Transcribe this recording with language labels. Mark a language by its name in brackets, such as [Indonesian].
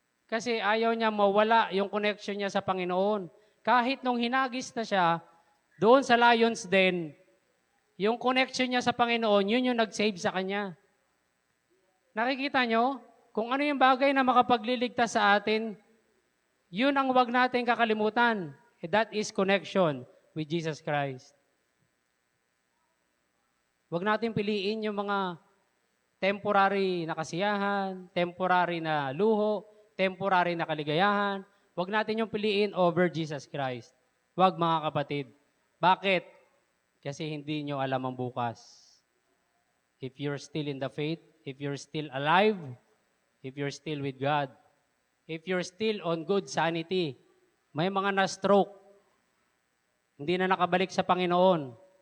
[Filipino] Kasi ayaw niya mawala yung connection niya sa Panginoon. Kahit nung hinagis na siya, doon sa Lions Den, yung connection niya sa Panginoon, yun yung nag-save sa kanya. Nakikita niyo, kung ano yung bagay na makapagliligtas sa atin, yun ang wag natin kakalimutan. [English] That is connection with Jesus Christ. [Filipino] Huwag natin piliin yung mga temporary na kasiyahan, temporary na luho, temporary na kaligayahan. Huwag natin yung piliin over Jesus Christ. Huwag mga kapatid. Bakit? Kasi hindi nyo alam ang bukas. [English] If you're still in the faith, if you're still alive, if you're still with God, if you're still on good sanity, [Filipino] may mga na-stroke, hindi na nakabalik sa Panginoon.